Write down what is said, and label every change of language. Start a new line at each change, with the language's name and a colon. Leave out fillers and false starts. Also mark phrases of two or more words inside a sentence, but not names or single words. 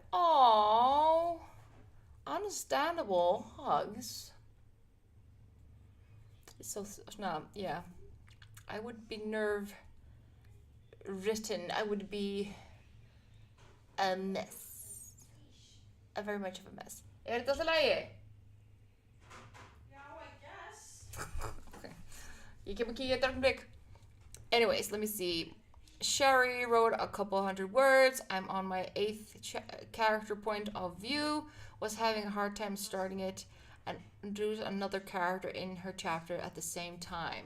English: Aww. Understandable. Hugs. So, no, yeah. I would be nerve-written. I would be a mess. Very much of a mess.
Icelandic: Þetta alltaf lagi?
English: Yeah, I guess. Okay. You can keep it dark big. Anyways, let me see. Sherry wrote a couple hundred words. I'm on my 8th character point of view. Was having a hard time starting it and introduce another character in her chapter at the same time.